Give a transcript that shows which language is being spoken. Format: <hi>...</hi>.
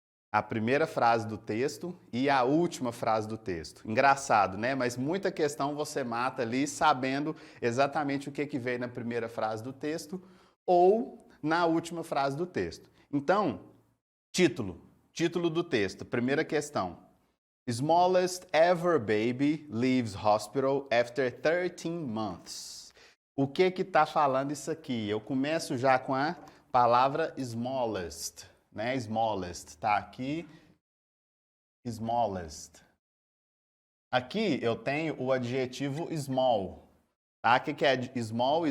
<pt>A primeira frase do texto e a última frase do texto. Engraçado, né? Mas muita questão você mata ali sabendo exatamente o que veio na primeira frase do texto ou na última frase do texto. Então, título do texto, primeira questão.</pt> <en>Smallest ever baby leaves hospital after 13 months.</en> <pt>O que está falando isso aqui? Eu começo já com a palavra smallest, né? Smallest, tá aqui, smallest. Aqui eu tenho o adjetivo small, tá? O que é small?</pt>